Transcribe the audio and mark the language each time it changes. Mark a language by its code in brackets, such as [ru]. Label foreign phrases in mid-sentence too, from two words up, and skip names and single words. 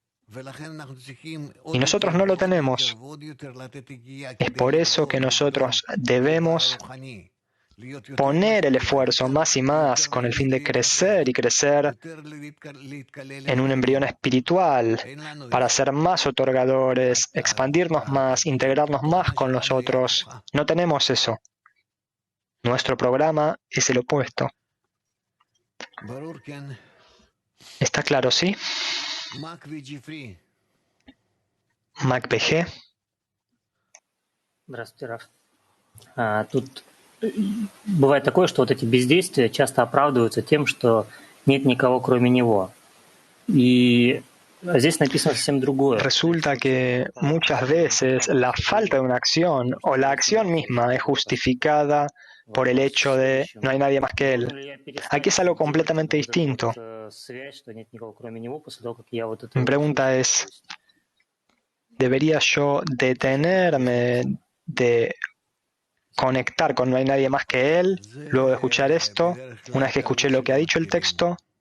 [es] Y nosotros no lo tenemos. Es por eso que nosotros debemos poner el esfuerzo más y más con el fin de crecer y crecer en un embrión espiritual para ser más otorgadores, expandirnos más, integrarnos más con los otros. No tenemos eso. Nuestro programa es el opuesto. ¿Está claro, sí? MacBG. [ru] Здравствуйте, Раф. Тут бывает такое, что вот эти бездействия часто оправдываются тем, что нет никого кроме него. И здесь написано совсем другое. [es] Resulta que muchas veces la falta de una acción o la acción misma es justificada por el hecho de no hay nadie más que él. Aquí es algo completamente distinto. Mi pregunta es, ¿debería yo detenerme de conectar con no hay nadie más que él luego de escuchar esto, una vez que escuché lo que ha dicho el texto?